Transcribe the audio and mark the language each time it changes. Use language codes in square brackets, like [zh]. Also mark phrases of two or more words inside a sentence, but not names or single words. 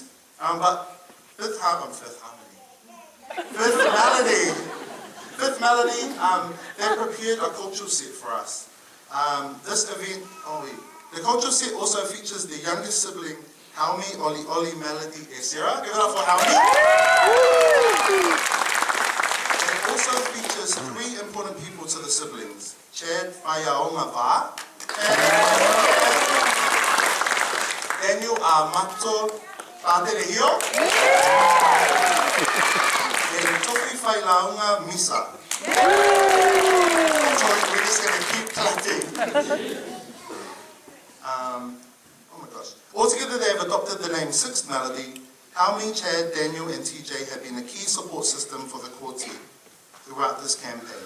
[en] But Fifth Melody, they prepared a cultural set for us. This event, the cultural set also features the youngest sibling, Haumi OLI'OLI Melody Esera. Give it up for Haumi. It also features 3 important people to the siblings, Chad Whaiaonga Va, Daniel Amato Paterehio, and Tofi Whailaunga Misa. So we're just going to keep clapping. Oh my gosh. Altogether they have adopted the name 5th Melody. Haumi, Chad, Daniel and TJ have been a key support system for the quartet throughout this campaign.